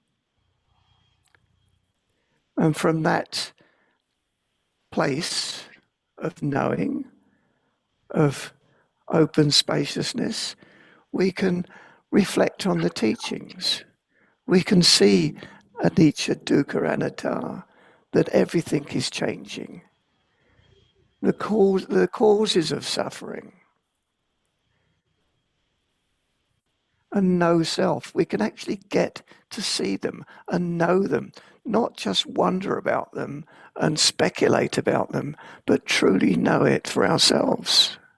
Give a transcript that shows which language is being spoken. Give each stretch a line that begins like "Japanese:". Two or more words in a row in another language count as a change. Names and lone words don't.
English: And from that place of knowing, of open spaciousness, we can reflect on the teachings. We can see
Pali: anicca, dukkha, anatta,
English: that everything is changing. The causes of suffering. And no self. We can actually get to see them and know them, not just wonder about them and speculate about them, but truly know it for ourselves.